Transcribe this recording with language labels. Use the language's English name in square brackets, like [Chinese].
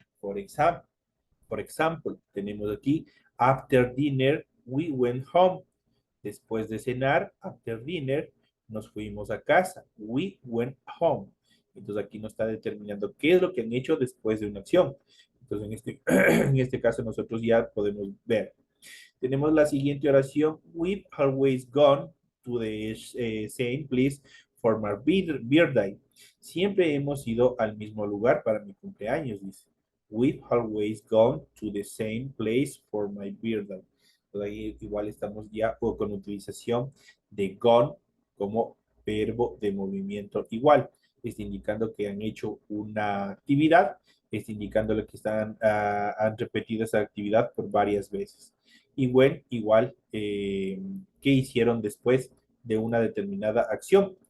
[Spanish] Por ejemplo, tenemos aquí, [English] after dinner, we went home. [Spanish] Después de cenar, [English] after dinner, [Spanish] nos fuimos a casa. [English] We went home. [Spanish] Entonces aquí nos está determinando qué es lo que han hecho después de una acción. Entonces en este caso nosotros ya podemos ver. Tenemos la siguiente oración. [English] We've always gone to the same place for my birthday. [Spanish] Siempre hemos ido al mismo lugar para mi cumpleaños, dice. [English] We've always gone to the same place for my birthday. [Spanish] Entonces ahí igual estamos ya con utilización de gone como verbo de movimiento igual. Está indicando que han hecho una actividad, está indicando que han repetido esa actividad por varias veces. Y when igual, ¿qué hicieron después de una determinada acción?